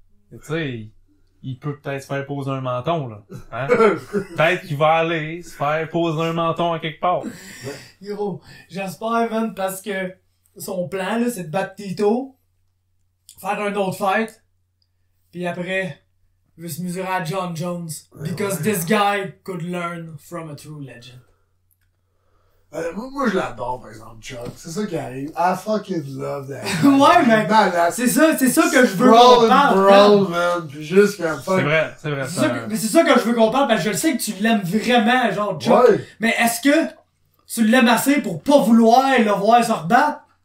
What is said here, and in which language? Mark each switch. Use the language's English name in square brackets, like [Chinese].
[French] Tu sais, il peut peut-être se faire poser un menton, là. Hein? Peut-être qu'il va aller se faire poser un menton à quelque part. Gros, j'espère, man, parce que son plan, là, c'est de battre Tito, faire un autre fight, puis après, il veut se mesurer à John Jones. [English] Because this guy could learn from a true legend. [French] Moi, je l'adore, par exemple, Chuck. C'est ça qui arrive. [English] I fucking love that. [French] Ouais, mais c'est ça que je veux qu'on parle. Man. Puis juste comme fuck. C'est vrai. Mais c'est ça que je veux qu'on parle, parce que je sais que tu l'aimes vraiment, genre, Chuck. Ouais. Mais est-ce que tu l'aimes assez pour pas vouloir le voir se rebattre?